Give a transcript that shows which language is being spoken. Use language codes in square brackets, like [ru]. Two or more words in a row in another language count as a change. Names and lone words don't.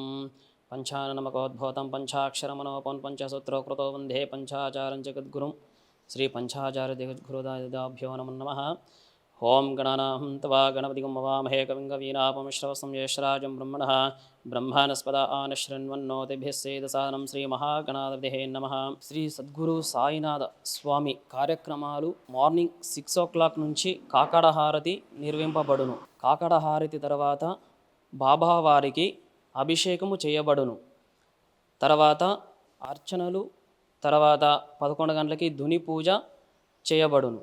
[sa] पंचाननमकोद्भूतं पंचाक्षरमनोपन् पंचसूत्रोकृतो वन्दे पंचाचार्यं जगद्गुरुं श्रीपञ्चाचार्यजगद्गुरुदाभ्यो नमो नमः। ओं गणानां त्वा गणपतिं मवामहे कविं कवीनापमिश्रवसं ज्येष्ठराजं ब्रह्मणः ब्रह्मानस्पदा आनशृण्वन्नोतिभिः सेदसादनं श्रीमहागणाधिपतये नमः। [te] శ్రీ సద్గురు సాయినాథ స్వామి కార్యక్రమాలు [en] morning 6 o'clock [te] నుంచి కాకడ హారతి నిర్వహింపబడును. కాకడ హారతి తర్వాత బాబావారికి అభిషేకము చేయబడును. తర్వాత అర్చనలు, తర్వాత 11 గంటలకి ధుని పూజ చేయబడును.